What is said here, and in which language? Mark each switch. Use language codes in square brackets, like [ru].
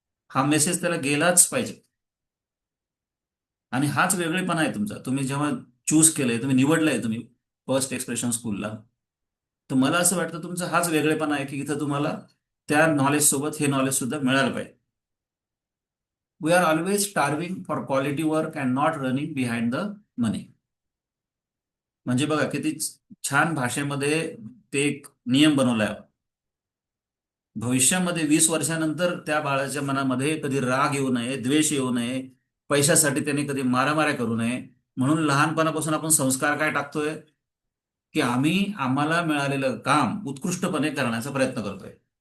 [mr] हा मेसेज त्याला गेलाच पाहिजे. आणि हाच वेगळेपणा आहे तुमचा. तुम्ही जेव्हा चूज केलंय, तुम्ही निवडलंय, तुम्ही फर्स्ट एक्सप्रेशन स्कूलला, तर मला असं वाटतं तुमचा हाच वेगळेपणा आहे की इथं तुम्हाला त्या नॉलेज सोबत हे नॉलेज सुद्धा मिळालं पाहिजे. [en] We are always starving for quality work and not running behind the money. [mr] म्हणजे बघा किती छान भाषेमध्ये ते एक नियम बनवलाय. भविष्यामध्ये 20 वर्षानंतर त्या बाळाच्या मनामध्ये कधी राग येऊ नये, द्वेष येऊ नये, पैशासाठी त्याने कधी मारामाऱ्या करू नये, म्हणून लहानपणापासून आपण संस्कार काय टाकतोय, की आम्ही आम्हाला मिळालेलं काम उत्कृष्टपणे करण्याचा प्रयत्न करतोय.